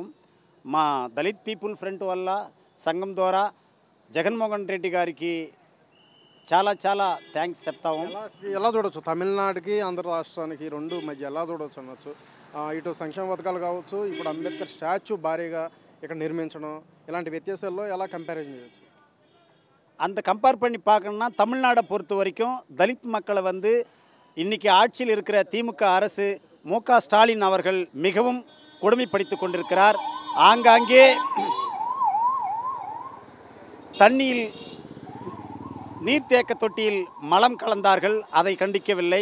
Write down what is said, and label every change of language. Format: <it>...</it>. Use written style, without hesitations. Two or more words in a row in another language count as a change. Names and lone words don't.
<te>మా దళిత్ పీపుల్ ఫ్రంట్ వల్ల సంఘం ద్వారా జగన్మోహన్ రెడ్డి గారికి చాలా చాలా థ్యాంక్స్ చెప్తాము. ఎలా చూడవచ్చు తమిళనాడుకి ఆంధ్ర రాష్ట్రానికి రెండు మధ్య ఎలా చూడవచ్చు అనొచ్చు? ఇటు సంక్షేమ పథకాలు కావచ్చు, ఇప్పుడు అంబేద్కర్ స్టాచ్యూ భారీగా ఇక్కడ నిర్మించడం, ఇలాంటి వ్యత్యాసాల్లో ఎలా కంపారిజన్ చేయవచ్చు?</te> <ta>அந்த கம்பேர் பண்ணி பார்க்கணுன்னா தமிழ்நாடை பொறுத்த வரைக்கும் தலித் மக்களை வந்து இன்றைக்கி ஆட்சியில் இருக்கிற திமுக அரசு மு.க. ஸ்டாலின் அவர்கள் மிகவும் கொடுமைப்படுத்தி கொண்டிருக்கிறார். ஆங்காங்கே தண்ணியில் நீர்த்தேக்க தொட்டியில் மலம் கலந்தார்கள், அதை கண்டிக்கவில்லை.</ta>